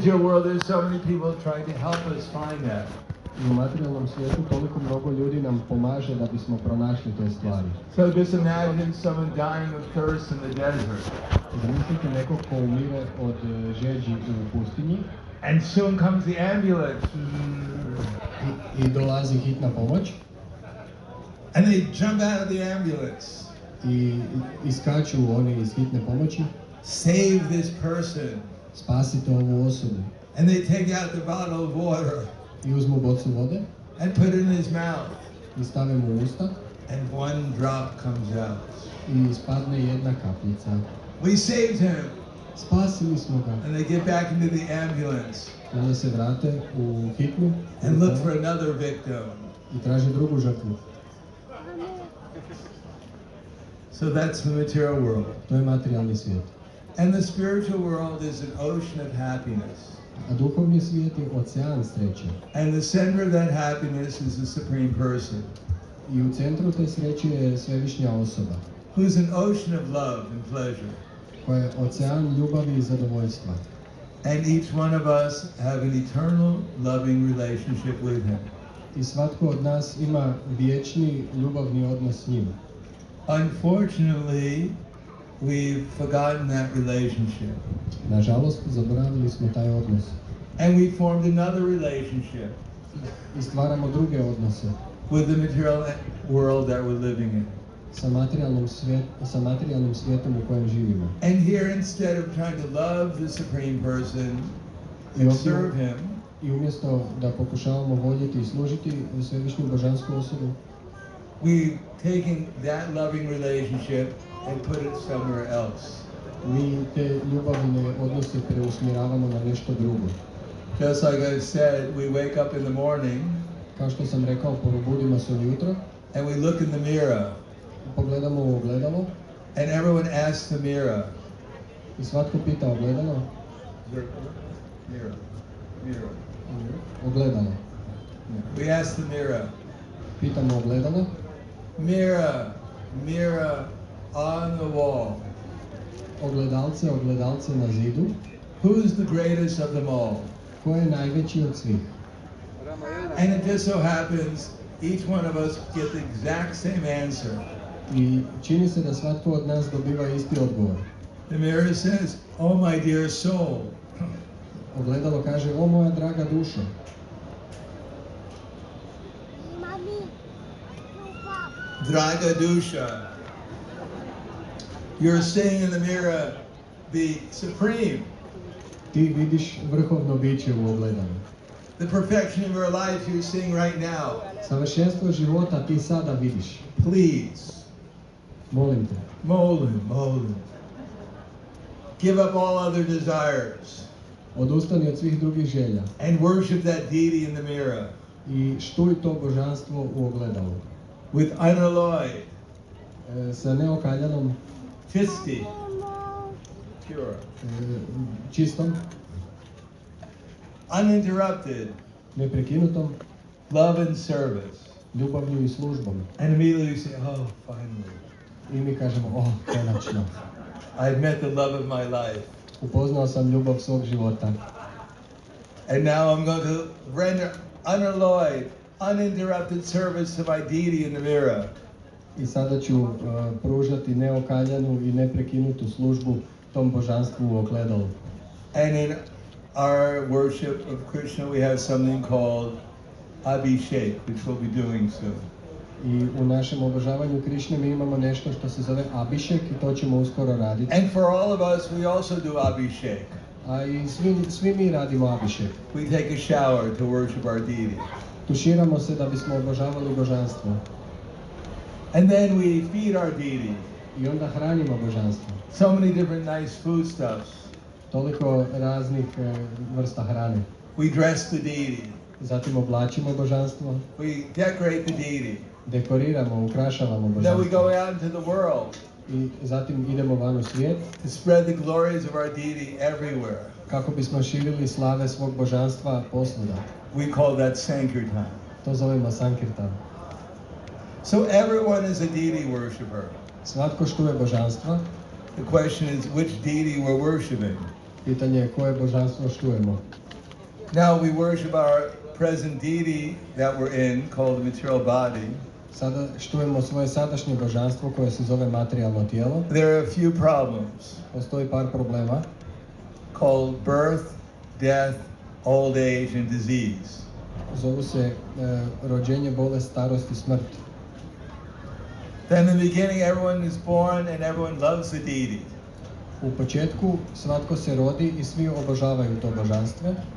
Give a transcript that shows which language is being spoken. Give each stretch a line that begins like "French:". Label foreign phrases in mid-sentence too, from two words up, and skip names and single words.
English: material world, there's so many people trying to help us find that.
Croatian: I u materijalnom svijetu toliko mnogo ljudi nam pomaže da bismo pronašli te stvari.
English: So just imagine someone dying of thirst in the desert.
Croatian: Zamislite nekog ko umire od žeđi u pustinji.
English: And soon comes the ambulance.
Croatian: I dolazi hitna pomoć.
English: And they jump out of the ambulance.
Croatian: I iskaču oni iz hitne pomoći.
English: Save this person.
Croatian: Spasite ovu osobu.
English: And they take out the bottle of water.
Croatian: I uzmu bocu vode.
English: And put it in his mouth.
Croatian: I stave mu u usta.
English: And one drop comes out.
Croatian: I ispadne jedna kapljica.
English: We saved him.
Croatian: Spasili smo ga.
English: And they get back into the ambulance.
Croatian: I onda se vrate u hitnu.
English: And look for another victim.
Croatian: I traže drugu žrtvu.
English: So that's the material world.
Croatian: To je materijalni svijet.
English: And the spiritual world is an ocean of happiness.
Croatian: A duhovni svijet je ocean sreće.
English: And the center of that happiness is the Supreme Person.
Croatian: I u centru te sreće je svevišnja osoba.
English: Who's an ocean of love and pleasure.
Croatian: Koja je ocean ljubavi i zadovoljstva.
English: And each one of us have an eternal loving relationship with him.
Croatian: I svatko od nas ima vječni ljubavni odnos s njim.
English: Unfortunately, we've forgotten that relationship.
Croatian: Nažalost, zaboravili smo taj odnos.
English: And we formed another relationship.
Croatian: I stvaramo druge odnose.
English: With the material world that we're living in.
Croatian: Sa materijalnim svijetom u kojem živimo.
English: And here, instead of trying to love the Supreme Person and serve him,
Croatian: I umjesto da pokušavamo voljeti i služiti svevišnju božansku osobu,
English: we've taken that loving relationship and put it somewhere else.
Croatian: Mi te ljubavne odnose preusmjeravamo na nešto drugo.
English: Just like I said, we wake up in the morning.
Croatian: Kao što sam rekao, probudimo se ujutro.
English: And we look in the mirror.
Croatian: Pogledamo u ogledalo.
English: And everyone asks the mirror.
Croatian: I svatko pita ogledalo.
English: Mirror. Mirror.
Croatian: Ogledalo.
English: We ask the mirror.
Croatian: Pitamo ogledalo.
English: Mirror, mirror on the wall.
Croatian: Ogledalce, ogledalce na zidu.
English: Who's the greatest of them all?
Croatian: Ko je najveći od svih?
English: And it just so happens each one of us get the exact same answer.
Croatian: I čini se da svatko od nas dobiva isti odgovor.
English: The mirror says, "Oh my dear soul."
Croatian: Ogledalo kaže, o moja draga dušo. Draga dusha.
English: You're seeing in the mirror the Supreme.
Croatian: Ti vidiš vrhovno biće u ogledalu.
English: The perfection of your life you're seeing right now.
Croatian: Savršenstvo života ti sada vidiš.
English: Please.
Croatian: Molim te. Molim.
English: Give up all other desires.
Croatian: Odustani od svih drugih želja.
English: And worship that deity in the mirror.
Croatian: I štuj to božanstvo u ogledalu.
English: With unalloyed.
Croatian: Sa neokaljanom.
English: Chisti. Pure.
Croatian: Čistom.
English: Uninterrupted.
Croatian: Neprekinutom.
English: Love and service.
Croatian: Ljubavlju i službom.
English: And immediately you say, oh, finally.
Croatian: I mi kažemo, konačno.
English: I've met the love of my life.
Croatian: Upoznao sam ljubav svog života.
English: And now I'm going to render unalloyed, uninterrupted service to my deity in the mirror.
Croatian: I sada ću pružati neokaljanu i neprekinutu službu tom božanstvu u ogledalu.
English: And in our worship of Krishna we have something called Abhishek, which we'll be doing soon.
Croatian: I u našem obožavanju Krišne mi imamo nešto što se zove Abhishek i to ćemo uskoro raditi.
English: And for all of us we also do Abhishek.
Croatian: A i svi mi radimo Abhishek.
English: We take a shower to worship our deity.
Croatian: Tuširamo se da bismo obožavali božanstvo.
English: And then we feed our deity.
Croatian: I onda hranimo božanstvo.
English: So many different nice foodstuffs.
Croatian: Toliko raznih vrsta hrane.
English: We dress the deity.
Croatian: Zatim oblačimo božanstvo.
English: We decorate the deity.
Croatian: Dekoriramo, ukrašavamo božanstvo.
English: Then we go out into the world.
Croatian: I zatim idemo van u svijet.
English: To spread the glories of our deity everywhere.
Croatian: Kako bismo širili slave svog božanstva posvuda.
English: We call that Sankirtan.
Croatian: To zovemo Sankirtan.
English: So everyone is a deity worshipper.
Croatian: Svatko štuje božanstva.
English: The question is which deity we're worshiping.
Croatian: Pitanje je koje božanstvo štujemo.
English: Now we worship our present deity that we're in, called the material body.
Croatian: Sada štujemo svoje sadašnje božanstvo koje se zove materijalno tijelo.
English: There are a few problems
Croatian: Postoji par problema
English: called birth, death, old age, and disease.
Croatian: Zovu se rođenje, bolest, starost i smrt.
English: Then in the beginning, everyone is born and everyone loves the deity.
Croatian: U početku svatko se rodi i svi obožavaju to božanstvo.